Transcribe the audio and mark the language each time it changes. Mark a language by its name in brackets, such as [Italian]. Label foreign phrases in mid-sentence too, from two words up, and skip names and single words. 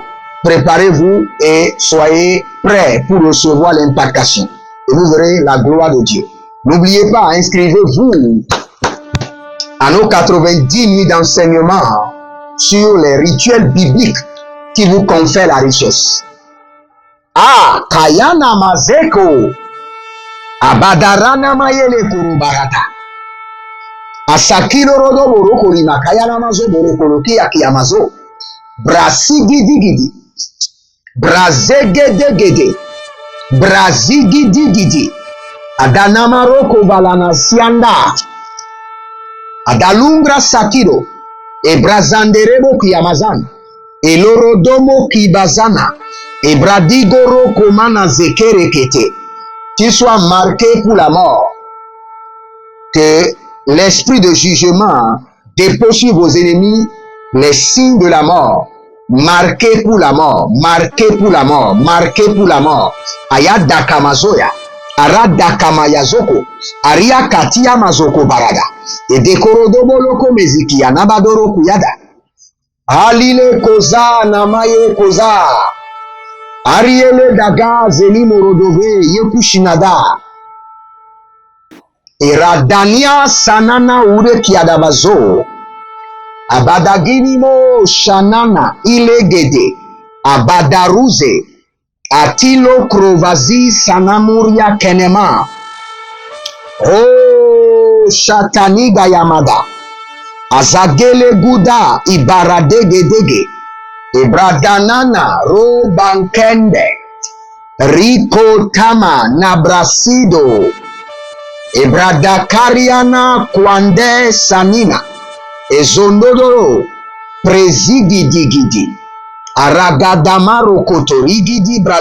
[French] Préparez-vous et soyez prêts pour recevoir l'impactation. Et vous verrez la gloire de Dieu. N'oubliez pas, inscrivez-vous à nos 90 nuits d'enseignement sur les rituels bibliques qui vous confèrent la richesse. Ah, Kayana Mazeko, Abadarana Mayele Kurubarata, Asakiro Rodo Borokori Makayana Mazo Borokoroki Akiyamazo, Brasigidi, Brazegedegede, Brazigidigidi, Adanamaroko Valana Sianda, Adalungra Sakiro, et Brazanderebo Kiyamazan, et Lorodomo Kibazana, et Bradigoro Komana Zekerekete, qu'il soit marqué pour la mort, que l'esprit de jugement dépose sur vos ennemis les signes de la mort. Marqué pour la mort, Ayada Kamazoya, Arada Kamayazoko, Aria Katia Mazoko Barada, et Dekorodobo Loko Meziki, Anabadoro Kuyada, Alile Koza, Namaye Koza, Ariele Daga, Zeli Morodove, Yekushinada, et Radania Sanana Ure Kiadabazo, Abadaginimo Shanana Ilegede Abadaruze Atilo Krovazi Sanamuria Kenema Oh Shataniga Yamada Azagele Guda Ibaradegedege Ibradanana Robankende Rico Tama Nabrasido Ibradakariana Kwande Sanina Ezondodoro, Prezigidigidi, Aragadamaro Koto, Rigidi